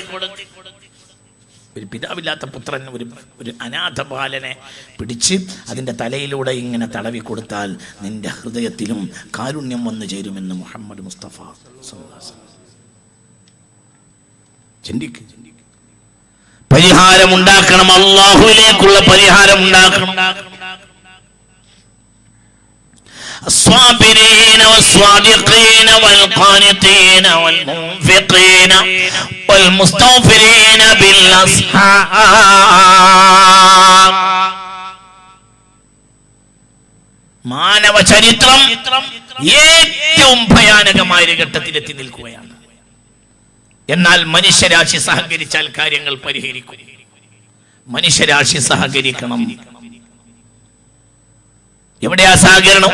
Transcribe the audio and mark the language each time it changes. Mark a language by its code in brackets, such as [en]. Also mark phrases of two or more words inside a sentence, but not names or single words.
[ml] ഒരു പിതാവില്ലാത്ത പുത്രൻ, ഒരു അനാഥ ബാലനെ പിടിച്ച് അതിന്റെ തലയിലൂടെ ഇങ്ങനെ തടവി കൊടുത്താൽ നിന്റെ ഹൃദയത്തിലും കാരുണ്യം വന്നു ചേരുമെന്ന് മുഹമ്മദ് മുസ്തഫ [ar] صلى الله عليه وسلم. [ml] ചിന്തിക്ക്. പരിഹാരമുണ്ടാക്കണം, അല്ലാഹുവിലേക്കുള്ള പരിഹാരമുണ്ടാക്കണം. [ar] الصابرين والصادقين والقانتين والمنفقين والمستغفرين بالأسحار. [ml] മാനവ ചരിത്രം ഏറ്റവും ഭയാനകമായ ഒരു ഘട്ടത്തിലെത്തി നിൽക്കുകയാണ്. എന്നാൽ മനുഷ്യരാശി സഹകരിച്ചാൽ കാര്യങ്ങൾ പരിഹരിക്കും. മനുഷ്യരാശി സഹകരിക്കണം. എവിടെയാ സഹകരണം?